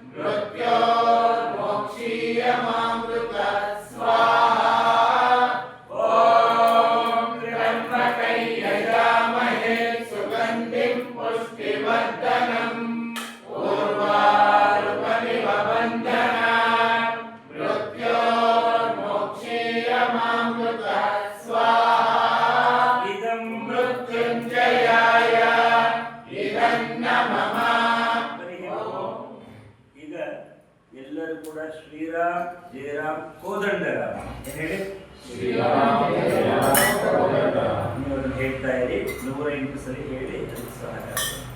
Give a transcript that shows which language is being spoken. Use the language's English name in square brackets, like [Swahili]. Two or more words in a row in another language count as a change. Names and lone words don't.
[Sanskrit] मृत्योर्मुक्षीयमामृतः स्वाहा ॐ त्र्यम्बकै यजामहे सुगन्धिं पुष्टिवर्धनम् उर्वारुकमिव बन्धनान् मृत्योर्मुक्षीयमामृतः स्वाहा ಇದಂ मृत्युञ्जयाय ಇದನ್ನ ಮಮ [Kannada] ಈಗ ಎಲ್ಲರೂ ಕೂಡ ಶ್ರೀರಾಮ್ ಜಯರಾಮ್ ಕೋದಂಡರಾಮ ಏನ್ ಹೇಳಿ ನೀವು ಅದನ್ನ ಹೇಳ್ತಾ ಇರಿ 108 ಸರಿ ಹೇಳಿ ಅದಕ್ಕೆ ಸಹಾಯ ಆಗುತ್ತೆ.